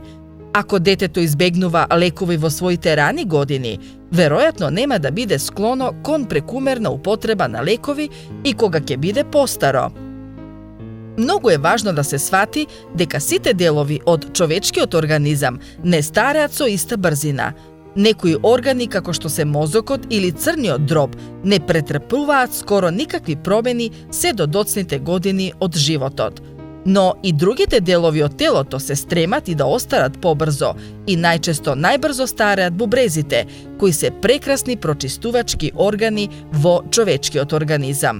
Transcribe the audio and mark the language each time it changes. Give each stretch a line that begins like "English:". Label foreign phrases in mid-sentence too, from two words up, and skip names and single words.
Macedonian: Ако детето избегнува лекови во своите рани години, веројатно нема да биде склоно кон прекумерна употреба на лекови и кога ќе биде постаро. Многу је важно да се схвати дека сите делови од човечкиот организам не стареат со иста брзина. Некои органи, како што се мозокот или црниот дроб, не претрпуваат скоро никакви промени се до доцните години од животот. Но и другите делови од телото се стремат и да остарат побрзо и најчесто најбрзо стареат бубрезите, кои се прекрасни прочистувачки органи во човечкиот организам.